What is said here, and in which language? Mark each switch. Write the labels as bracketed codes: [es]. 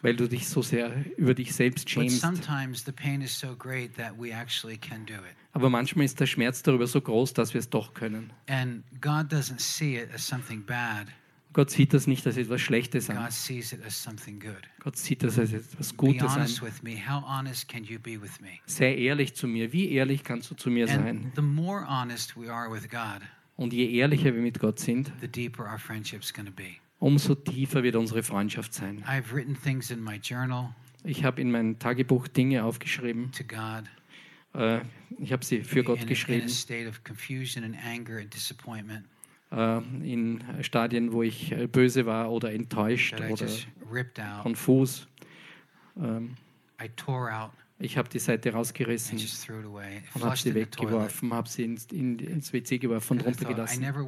[de] weil du dich so sehr über dich selbst schämst. [en] But sometimes the pain is so great that we actually can do it. [de] Aber manchmal ist der Schmerz darüber so groß, dass wir es doch können. [en] And God doesn't see it as something bad. [de] Gott sieht das nicht als etwas Schlechtes an. [en] God sees it as something good. [de] Gott sieht das als etwas Gutes [en] be honest [de] an. [en] With me. How honest can you be with me? [de] Sei ehrlich zu mir. Wie ehrlich kannst du zu mir [en] and [de] sein? [en] The more honest we are with God, [de] und je ehrlicher wir mit Gott sind, [en] the deeper our friendship's gonna be. [de] Umso tiefer wird unsere Freundschaft sein. [en] I've written things in my journal, [de] ich habe in mein Tagebuch Dinge aufgeschrieben. [en] To God, [de] ich habe sie für Gott geschrieben. [en] In a state of confusion and anger and disappointment, [de] in Stadien, wo ich böse war oder enttäuscht oder konfus. [en] I tore out. [de] Ich habe die Seite rausgerissen und habe sie weggeworfen, habe sie ins WC geworfen und runtergelassen.